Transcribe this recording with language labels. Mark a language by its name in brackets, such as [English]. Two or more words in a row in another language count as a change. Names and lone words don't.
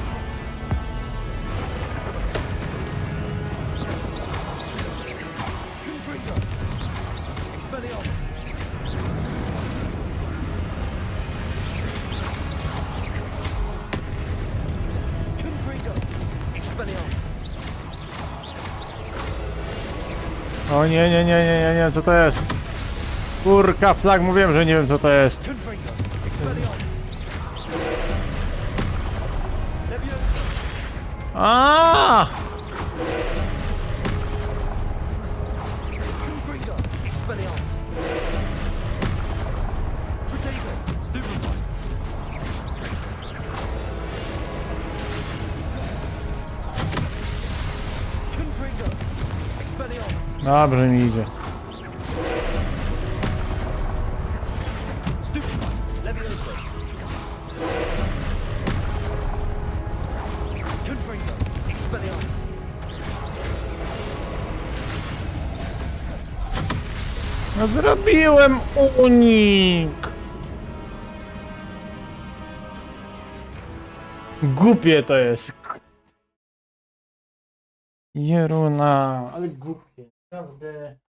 [Polish] Confringo! Expelliarmus! Confringo! Expelliarmus! O nie, co to jest? Kurka flak, mówiłem, że nie wiem co to jest. Confringo! Expelliarmus! Leviosa! A! Confringo! Expelliarmus! [English] Potato! Stupid one! [Polish] Confringo! Expelliarmus. Dobrze mi idzie. Stupefy. Levioso. Confringo. Expelliarmus. No zrobiłem unik! Głupie to jest. Jeruna, ale głupie, naprawdę.